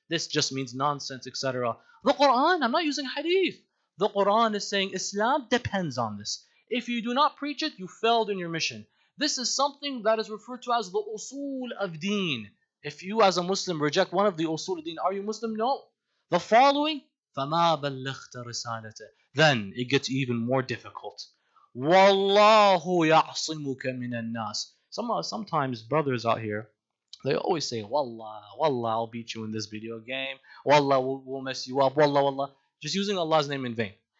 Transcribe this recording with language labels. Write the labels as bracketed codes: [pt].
[en] This just means nonsense, etc. The Quran, I'm not using hadith. The Quran is saying Islam depends on this. If you do not preach it, you failed in your mission. This is something that is referred to as the usul of deen. If you as a Muslim reject one of the usul of deen, are you Muslim? No. The following, [ar] فَمَا بَلَّغْتَ رِسَالَتَهُ. [en] Then it gets even more difficult. [ar] وَاللَّهُ يَعْصِمُكَ مِنَ النَّاسِ. [en] Sometimes brothers out here, they always say, Wallah, I'll beat you in this video game. Wallah, we'll mess you up. Wallah. Just using Allah's name in vain.